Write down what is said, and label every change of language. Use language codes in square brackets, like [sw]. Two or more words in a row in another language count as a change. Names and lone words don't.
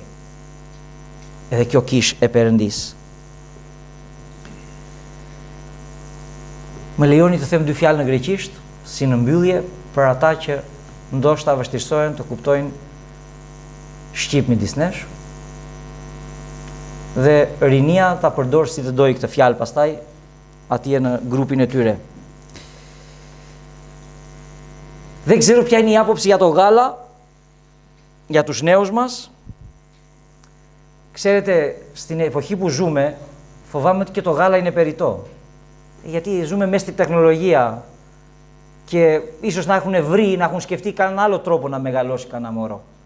[sq] Edhe kjo kish e Perëndis. Më lejoni të them dy fjalë në greqisht, si në mbyllje, për ata që ndoshta vështirësohen të kuptojnë shqip midis nesh. Dhe rinia ta përdor si të doj këtë fjalë pastaj atje në grupin e tyre. [el] Dhe ξέρω ποια είναι η άποψη για το γάλα, για τους νέους μας. Ξέρετε, στην εποχή που ζούμε, φοβάμαι ότι και το γάλα είναι περιττό. Γιατί ζούμε μέσα στη τεχνολογία και ίσως να έχουν βρει, να έχουν σκεφτεί κανέναν άλλο τρόπο να μεγαλώσει κανένα μωρό.